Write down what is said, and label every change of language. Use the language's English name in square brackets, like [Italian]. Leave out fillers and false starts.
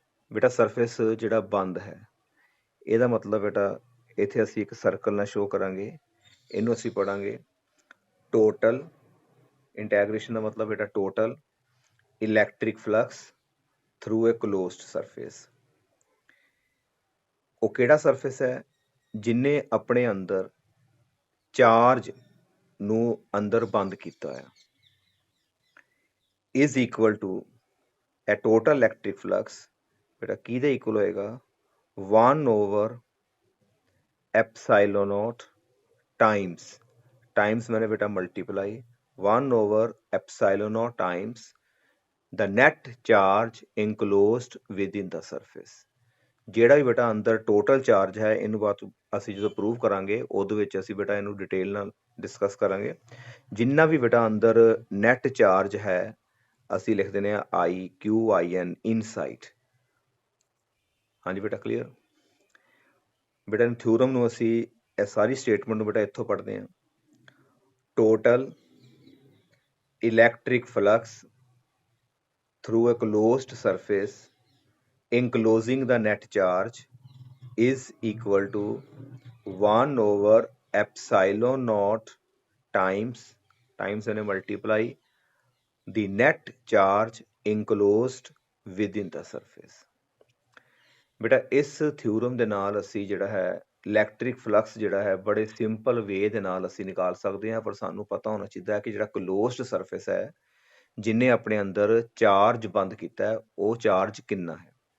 [Punjabi] ਬੇਟਾ ਸਰਫੇਸ ਜਿਹੜਾ ਬੰਦ ਹੈ ਇਹਦਾ ਮਤਲਬ ਬੇਟਾ ਇੱਥੇ ਅਸੀਂ ਇੱਕ ਸਰਕਲ ਨਾਲ ਸ਼ੋ ਕਰਾਂਗੇ, ਇਹਨੂੰ ਅਸੀਂ ਪੜਾਂਗੇ ਟੋਟਲ ਇੰਟੈਗ੍ਰੇਸ਼ਨ ਦਾ ਮਤਲਬ ਬੇਟਾ [English] Total electric flux through a closed surface. [Punjabi] ਉਹ ਕਿਹੜਾ ਸਰਫੇਸ ਹੈ ਜਿਨੇ ਆਪਣੇ ਅੰਦਰ ਚਾਰਜ ਨੂੰ ਅੰਦਰ ਬੰਦ ਕੀਤਾ ਹੈ, [English] is equal to a total electric flux [Punjabi] बेटा किहदे इक्वल होएगा [English] 1 over epsilon naught [Punjabi] टाइम्स मैंने बेटा multiply [English] 1 over epsilon naught times the net charge enclosed within the surface। [Punjabi] ਜਿਹੜਾ ਵੀ ਬੇਟਾ ਅੰਦਰ ਟੋਟਲ ਚਾਰਜ ਹੈ ਇਹਨੂੰ ਬਾਅਦ ਅਸੀਂ ਜਦੋਂ ਪ੍ਰੂਵ ਕਰਾਂਗੇ ਉਹਦੇ ਵਿੱਚ ਅਸੀਂ ਬੇਟਾ ਇਹਨੂੰ ਡਿਟੇਲ ਨਾਲ ਡਿਸਕਸ ਕਰਾਂਗੇ। ਜਿੰਨਾ ਵੀ ਬੇਟਾ ਅੰਦਰ ਨੈਟ ਚਾਰਜ ਹੈ ਅਸੀਂ ਲਿਖ ਦਿੰਦੇ ਆ IQIN ਇਨਸਾਈਡ। ਹਾਂਜੀ ਬੇਟਾ ਕਲੀਅਰ। ਬੇਟਾ ਥਿਊਰਮ ਨੂੰ ਅਸੀਂ ਇਹ ਸਾਰੀ ਸਟੇਟਮੈਂਟ ਨੂੰ ਬੇਟਾ ਇੱਥੋਂ ਪੜ੍ਹਦੇ ਆ। [English] Total electric flux through a closed surface enclosing the net charge is equal to 1 over epsilon naught times and multiply the net charge enclosed within the surface। [Punjabi] ਬੇਟਾ ਇਸ ਥਿਊਰਮ ਦੇ ਨਾਲ ਅਸੀਂ ਜਿਹੜਾ ਹੈ ਇਲੈਕਟ੍ਰਿਕ ਫਲਕਸ ਜਿਹੜਾ ਹੈ ਬੜੇ ਸਿੰਪਲ ਵੇ ਦੇ ਨਾਲ ਅਸੀਂ ਨਿਕਾਲ ਸਕਦੇ ਹਾਂ, ਪਰ ਸਾਨੂੰ ਪਤਾ ਹੋਣਾ ਚਾਹੀਦਾ ਹੈ ਕਿ ਜਿਹੜਾ ਕਲੋਜ਼ਡ ਸਰਫੇਸ ਹੈ ਜਿਨੇ ਆਪਣੇ ਅੰਦਰ ਚਾਰਜ ਬੰਦ ਕੀਤਾ ਉਹ ਚਾਰਜ ਕਿੰਨਾ ਹੈ।